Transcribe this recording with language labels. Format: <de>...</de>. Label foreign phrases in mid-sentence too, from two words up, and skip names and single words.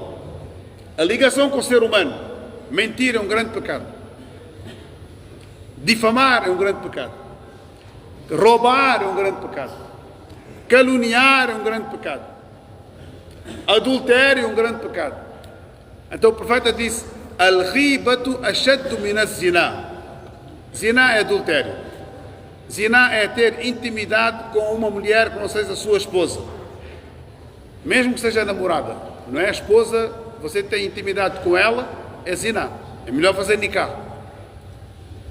<pt>A ligação com o ser humano. Mentir é um grande pecado. Difamar é um grande pecado. Roubar é um grande pecado. Caluniar é um grande pecado. Adultério é um grande pecado. Então o profeta disse:</pt> <ar>الغيبة أشد من الزنا.</ar> <pt>Zina é adultério. Zina é ter intimidade com uma mulher que não seja a sua esposa. Mesmo que seja namorada. Não é a esposa, você tem intimidade com ela, é zina. É melhor fazer nikah.</pt>